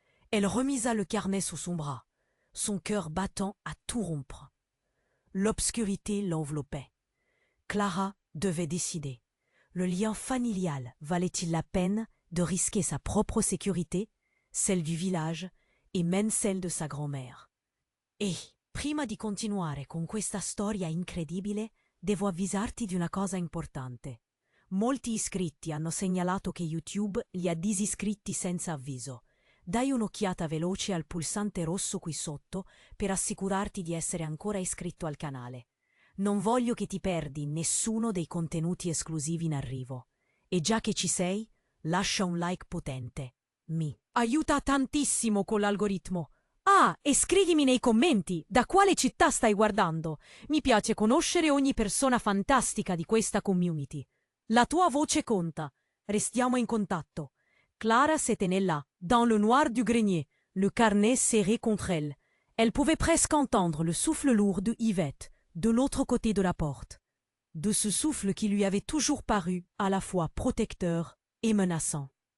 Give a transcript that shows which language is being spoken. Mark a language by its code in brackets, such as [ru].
[fr] Elle remisa le carnet sous son bras, son cœur battant à tout rompre. L'obscurité l'enveloppait. Clara devait décider. Le lien familial valait-il la peine de risquer sa propre sécurité, celle du village et même celle de sa grand-mère? [it] E, prima di continuare con questa storia incredibile, devo avvisarti di una cosa importante. Molti iscritti hanno segnalato che YouTube li ha disiscritti senza avviso. Dai un'occhiata veloce al pulsante rosso qui sotto per assicurarti di essere ancora iscritto al canale. Non voglio che ti perdi nessuno dei contenuti esclusivi in arrivo. E già che ci sei, lascia un like potente. Mi aiuta tantissimo con l'algoritmo. Ah, e scrivimi nei commenti da quale città stai guardando. Mi piace conoscere ogni persona fantastica di questa community. La tua voce conta. Restiamo in contatto. [fr] Clara se tenait là, dans le noir du grenier, le carnet serré contre elle. Elle pouvait presque entendre le souffle lourd de Yvette, de l'autre côté de la porte. De ce souffle qui lui avait toujours paru à la fois protecteur et menaçant.